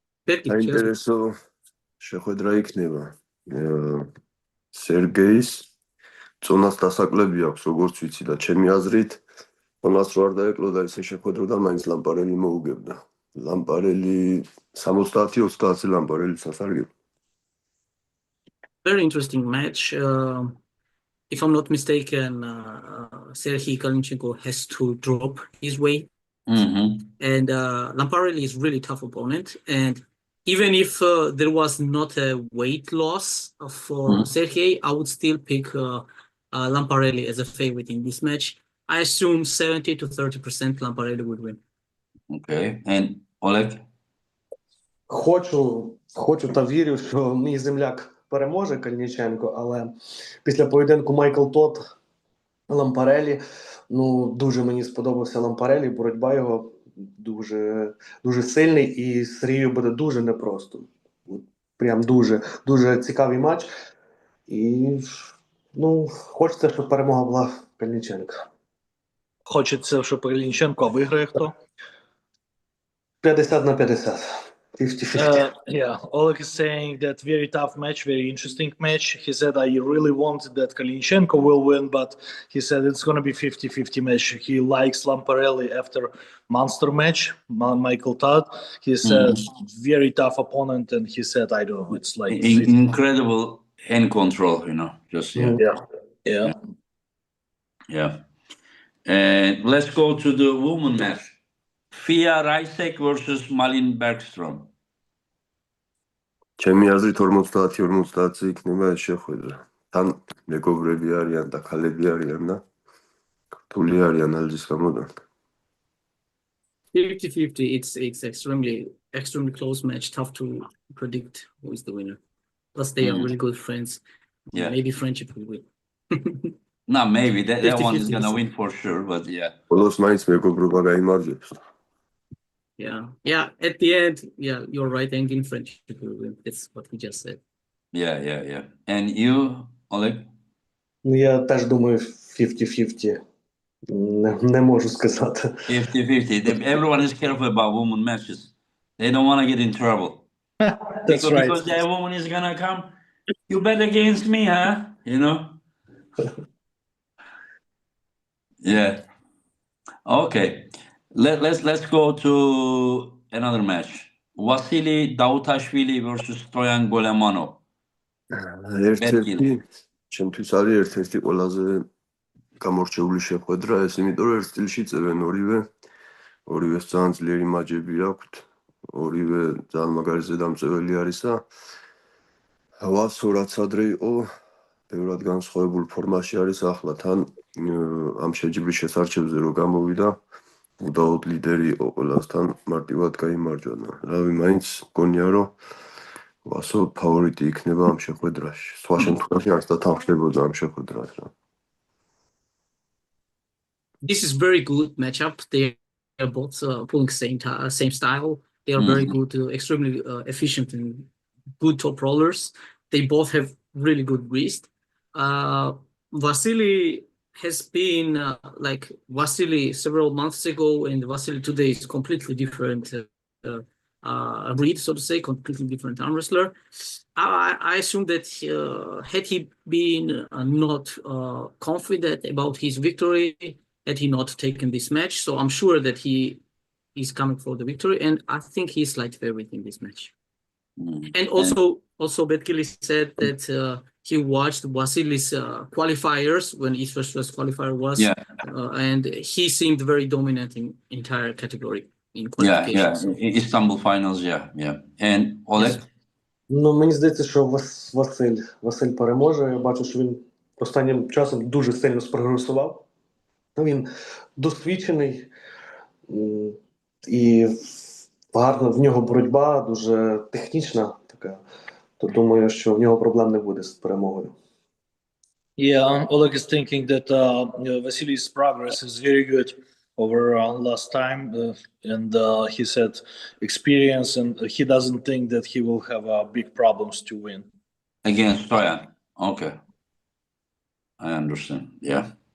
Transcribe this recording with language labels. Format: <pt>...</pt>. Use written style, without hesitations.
<ka>საინტერესო შეხვედრა იქნება. სერგეის წონას დასაკლები აქვს, როგორც ვიცი და ჩემი აზრით, წონას რო არ დაეკლოდა ესე შეხვედროდა, მაინც ლამპარელი მოუგებდა. ლამპარელი 70-30 ლამპარელი სასარგებლო.</ka> <en>Very interesting match. If I'm not mistaken, Serhiy Kalnishenko has to drop his weight. And Lamparelli is really tough opponent. And even if there was not a weight loss for Serhiy, I would still pick Lamparelli as a favorite in this match. I assume 70 to 30% Lamparelli would win. Okay. And Oleg?</en> <uk>Хочу та вірю, що мій земляк переможе Кальніченко, але після поєдинку Майкл Тот Лампарелі, дуже мені сподобався Лампарелі, боротьба його дуже сильний, і Сергію буде дуже непросто. Прям дуже цікавий матч. І, хочеться, щоб перемога була Кальніченка. Хочеться, щоб Кальніченко, а виграє хто? 50-50. 50-50.</uk> <en>Yeah, Oleg is saying that very tough match, very interesting match. He said, I really wanted that Kalininchenko will win, but he said it's going to be 50-50 match. He likes Lamparelli after monster match, Michael Todd. He said, very tough opponent, and he said, I don't know, it's like... Incredible hand control, just, Yeah. And let's go to the women match. Fia Raisek versus Malin Bergstrom.</en> <ka>ჩემი აზრით 50-50 იქნება ეს შეხვედრა. თან მეგობრები არიან და ქალები არიან და რთული არის ანალიზის გამოდან.</ka> <en>50-50, it's extremely close match, tough to predict who is the winner. Plus they are really good friends. Yeah. Maybe friendship will win. No, maybe that one is gonna win for sure, but yeah.</en> <ka>բոլოს მაინც მეგობრობა გაიმარჯვებს.</ka> <en>Yeah. At the end, you're right. Ending friendship will win. That's what we just said. Yeah. And you, Oleg?</en> <uk>Я теж думаю 50-50. Не можу сказати. 50-50.</uk> <en>Everyone is careful about women matches. They don't want to get in trouble. That's right. Because that woman is gonna come. You bet against me, huh? Yeah. Okay. Let's go to another match. Vasily Davutashvili versus Stoyan Golemanov. ერთ-ერთი ჩემთვის არის ერთ-ერთი ყველაზე გამორჩეული შეხვედრა, ეს იმიტომ რომ ერთ სტილში წერენ ორივეს ძალიან ძლიერი მაჯები აქვთ, ორივე ძალიან მაგარი ზედამწეველი არის და ვასო რაც ადრე იყო ბევრად განსხვავებულ ფორმაში არის ახლა თან ამ შეჯიბრის შესარჩევზე რო გამოვიდა უდაოდ ლიდერი იყო ყველასთან მარტივად გაიმარჯვა და რავი მაინც მგონია რომ ვასო ფავორიტი იქნება ამ შეხვედრაში სხვა შემთხვევაში არც დათანხმდებოდა ამ შეხვედრას რა This is very good matchup. They are both pulling same style. They are very good, extremely efficient and good top rollers. They both have really good wrist. Vasily has been like Vasily several months ago, and Vasily today is completely different breed, so to say, completely different arm wrestler. I assume that had he been not confident about his victory, had he not taken this match, so I'm sure that he is coming for the victory, and I think he's slight favorite in this match. And also Betkili said that he watched Vasily's qualifiers when his first qualifier was, and he seemed very dominant in entire category in qualifications. Istanbul finals, And Oleg?</en> <uk>Ну, мені здається, що Василь переможе. Я бачу, що він останнім часом дуже сильно спрогресував. Він досвідчений і гарно в нього боротьба, дуже технічна така. То думаю, що в нього проблем не буде з перемогою.</uk> <en>Yeah, Oleg is thinking that Vasily's progress is very good over last time, and he said experience, and he doesn't think that he will have big problems to win. Against Stoyan. Okay. I understand. Yeah.</en>